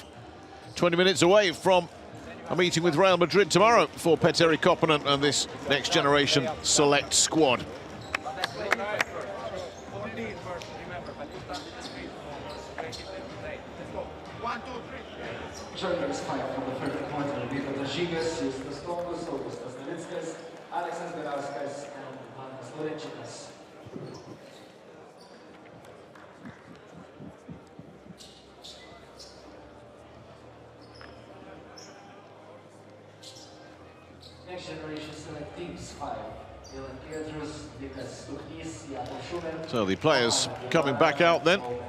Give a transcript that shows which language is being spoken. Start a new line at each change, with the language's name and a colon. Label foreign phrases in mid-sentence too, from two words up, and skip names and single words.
English: 20 minutes away from a meeting with Real Madrid tomorrow for Petteri Koponen and this Next Generation Select squad. Žalgiris fight from the third quarter. Victor Wembanyama, Justas Tonkus, Augustas Navickas, Aleksas Belauskas, and Mantas Lorencikas. Next Generation Select Teams 5. So the players coming back out then.